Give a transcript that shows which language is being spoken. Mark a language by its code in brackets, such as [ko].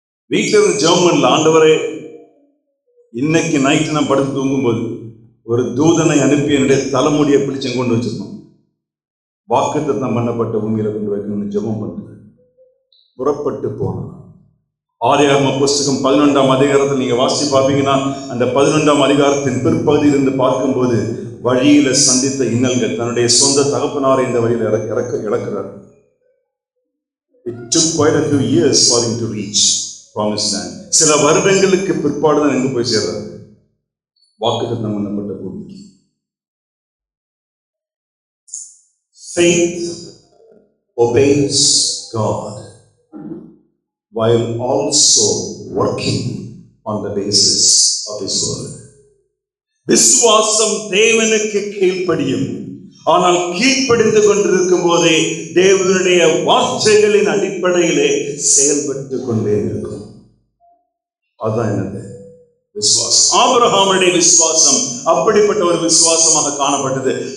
[ta] வீட்டில இருந்து ஜெபம், ஆண்டவரே இன்னைக்கு நைட்டு நான் படுத்து தூங்கும்போது ஒரு தூதனை அனுப்பி என்னுடைய தலைமுடியை பிடிச்சு கொண்டு வச்சிருக்கோம், வாக்குத்தத்தம் பண்ணப்பட்ட பூமியில கொண்டு வைக்கணும்னு ஜெபம் பண்ணுறேன். புறப்பட்டு போனான். ஆதியாகம புஸ்தகம் 11ஆம் அதிகாரத்தில் நீங்க வாசி பார்ப்பீங்கன்னா, அந்த 11ஆம் அதிகாரத்தின் பிற்பகுதியில் இருந்து பார்க்கும்போது வழியில சந்தித்த இன்னல்கள், தன்னுடைய சொந்த தகப்பனாரை இந்த வழியில் இழக்கிறார். [en] It took quite a few years for him to reach promised land. [ta] சில வருடங்களுக்கு பிற்பாடு தான் எங்க போய் சேர்றாரு? வாக்குத்தத்தம் பண்ணப்பட்ட பூமிக்கு. [en] Faith obeys God while also working on the basis of His word. [ta] விசுவாசம் தேவனுக்கு கீழ்ப்படியும். ஆனால் கீழ்ப்படிந்து கொண்டிருக்கும் போதே தேவனுடைய வார்த்தைகளின் அடிப்படையிலே செயல்பட்டு கொண்டே இருக்கும். அதுதான் என்னது? விசுவாசம். ஆபிரகாமுடைய விசுவாசம் அப்படிப்பட்ட ஒரு விசுவாசமாக காணப்பட்டது.